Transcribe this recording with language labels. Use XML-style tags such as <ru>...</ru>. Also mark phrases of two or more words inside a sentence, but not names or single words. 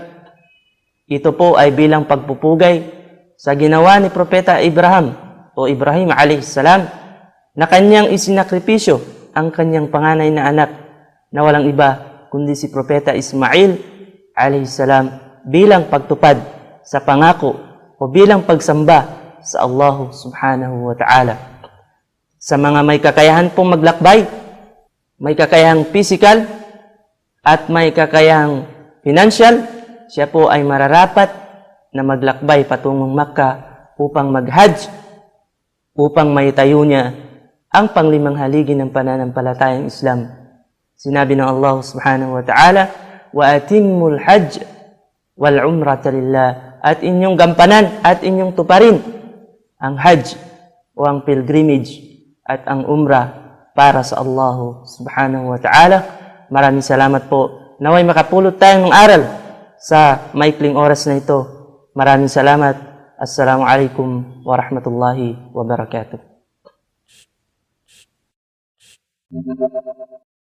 <tl>Ito po ay bilang pagpupugay sa ginawa ni Propeta Ibrahim o Ibrahim a.s. na kanyang isinakripisyo ang kanyang panganay na anak na walang iba kundi si Propeta Ismail a.s. bilang pagtupad sa pangako o bilang pagsamba sa</tl> <ar>الله سبحانه وتعالى.</ar> <tl>Sa mga may kakayahan pong maglakbay, may kakayahang physical at may kakayahang financial, siya po ay mararapat na maglakbay patungong Makkah upang mag-Hajj, upang maitayo niya ang panglimang haligi ng pananampalatayang Islam. Sinabi ng</tl> <ar>الله سبحانه وتعالى وأتموا الحج والعمرة لله,</ar> <tl>at inyong gampanan at inyong tuparin ang Hajj o ang pilgrimage at ang umrah para sa</tl> <ar>الله سبحانه وتعالى.</ar> <tl>Maraming salamat po. Naway makapulot tayo ng aral sa maikling oras na ito. Maraming salamat.</tl> <ar>السلام عليكم ورحمة الله وبركاته.</ar>